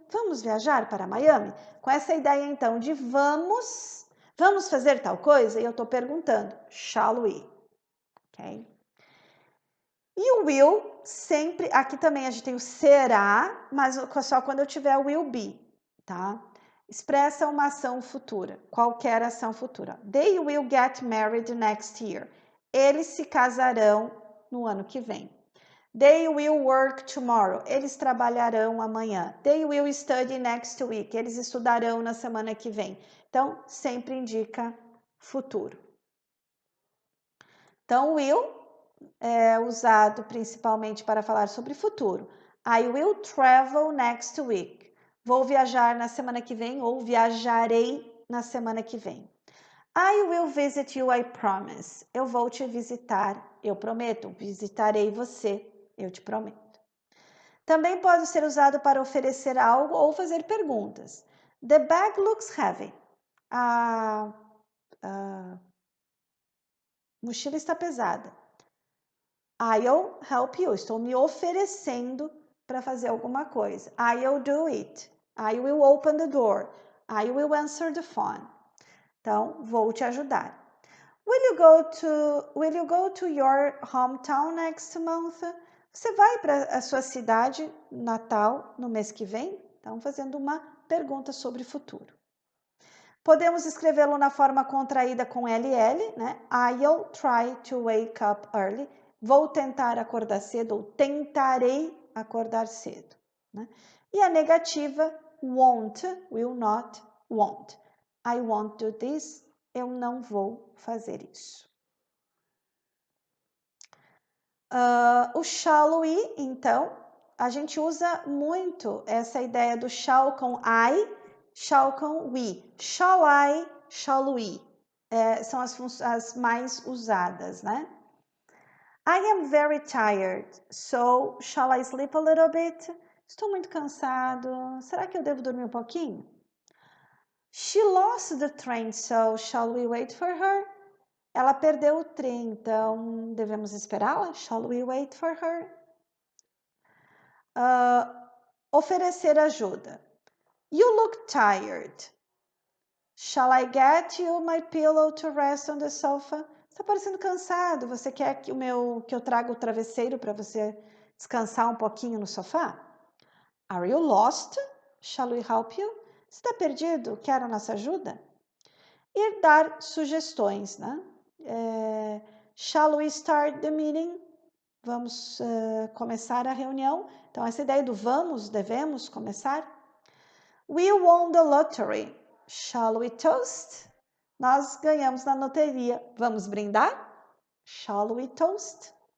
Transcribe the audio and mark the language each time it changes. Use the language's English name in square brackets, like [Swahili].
[Portuguese] Vamos viajar para Miami? Com essa ideia, então, de vamos fazer tal coisa? E eu estou perguntando, [English] shall we? [Portuguese] Ok? E o will, sempre, aqui também a gente tem o será, mas só quando eu tiver o will be, tá? Expressa uma ação futura, qualquer ação futura. [English] They will get married next year. [Portuguese] Eles se casarão no ano que vem. [English] They will work tomorrow. [Portuguese] Eles trabalharão amanhã. [English] They will study next week. [Portuguese] Eles estudarão na semana que vem. Então, sempre indica futuro. Então, will é usado principalmente para falar sobre futuro. [English] I will travel next week. [Portuguese] Vou viajar na semana que vem ou viajarei na semana que vem. [English] I will visit you, I promise. [Portuguese] Eu vou te visitar, eu prometo. Visitarei você, eu te prometo. Também pode ser usado para oferecer algo ou fazer perguntas. [English] The bag looks heavy. [Portuguese] A mochila está pesada. [English] I'll help you. [Portuguese] Estou me oferecendo para fazer alguma coisa. [English] I'll do it. I will open the door. I will answer the phone. [Portuguese] Então, vou te ajudar. [English] Will you go to your hometown next month? [Portuguese] Você vai para a sua cidade natal no mês que vem? Então, fazendo uma pergunta sobre futuro. Podemos escrevê-lo na forma contraída com LL, né? [English] I'll try to wake up early. [Portuguese] Vou tentar acordar cedo ou tentarei acordar cedo. Né? E a negativa, won't, will not, won't. [English] I won't do this. [Portuguese] Eu não vou fazer isso. O shall we, então, a gente usa muito essa ideia do shall com I, shall com we. [English] Shall I, shall we. [Portuguese] São as mais usadas, né? [English] I am very tired, so shall I sleep a little bit? [Portuguese] Estou muito cansado, será que eu devo dormir um pouquinho? [English] She lost the train, so shall we wait for her? [Portuguese] Ela perdeu o trem, então devemos esperá-la? [English] Shall we wait for her? [Portuguese] Oferecer ajuda. [English] You look tired. Shall I get you my pillow to rest on the sofa? [Portuguese] Está parecendo cansado. Você quer que eu traga o travesseiro para você descansar um pouquinho no sofá? [English] Are you lost? Shall we help you? [Portuguese] Você está perdido? Quer a nossa ajuda? E dar sugestões, né? [English] Shall we start the meeting? [Portuguese] Vamos começar a reunião. Então, essa ideia do vamos, devemos começar. [English] We won the lottery. Shall we toast? [Portuguese] Nós ganhamos na loteria. Vamos brindar? [English] Shall we toast?